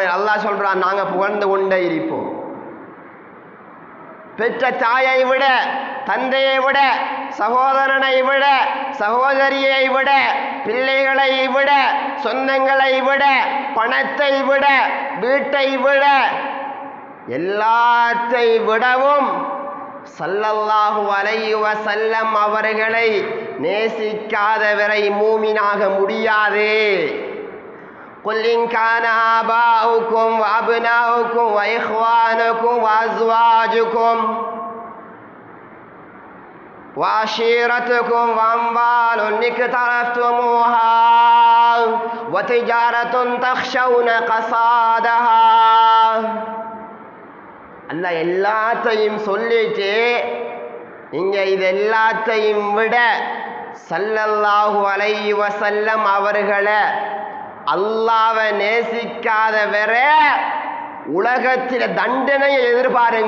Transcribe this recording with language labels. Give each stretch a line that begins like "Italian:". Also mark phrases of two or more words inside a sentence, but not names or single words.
Tamil: அல்லாஹ் சொல்றான், நாங்க புகழ்ந்து கொண்டே இருப்போம். பெற்ற தாயை விட, தந்தையை விட, சகோதரனை விட, சகோதரியை விட, பிள்ளைகளை விட, சொந்தங்களை விட, பணத்தை விட, வீட்டை விட, எல்லாத்தை விடவும்
Arabic: صلى الله عليه وسلم
Tamil: அவர்களை நேசிக்காதவரை மூமினாக முடியாது.
Arabic: قل إن كان آباؤكم وأبناؤكم وإخوانكم وأزواجكم وعشيرتكم وأموال اقترفتموها وتجارة تخشون كسادها.
Tamil: அல்லாஹ் எல்லாத்தையும் சொல்லிட்டு நீங்க இது எல்லாத்தையும் விட
Arabic: صلى الله عليه وسلم
Tamil: அவர்களை அல்லாஹ்வை நேசிக்காத வேற உலகத்தில் தண்டனையை எதிர்பாருங்க.